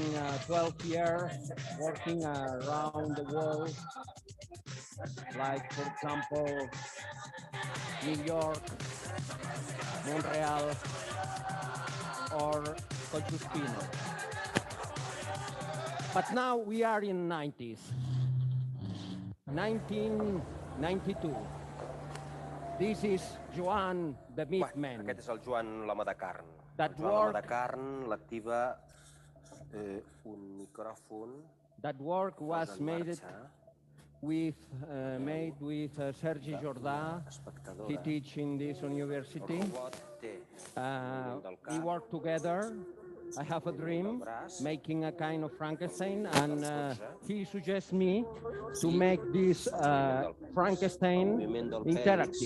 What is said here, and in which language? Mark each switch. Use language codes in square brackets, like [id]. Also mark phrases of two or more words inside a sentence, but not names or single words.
[en] 12 years working around the world, like, for example, New York, Montreal, or Cochuspino. But now we are in 90s, 1992. This is Joan the Meat Man. [ca] Aquest és el Joan l'home de carn. [en] That [ca] Joan l'home de carn l'activa un micròfon. [en] That work was made with Sergi Jordà. He teaches in this university. We work together. I have a dream, making a kind of Frankenstein, and he suggests me to make this Frankenstein interactive.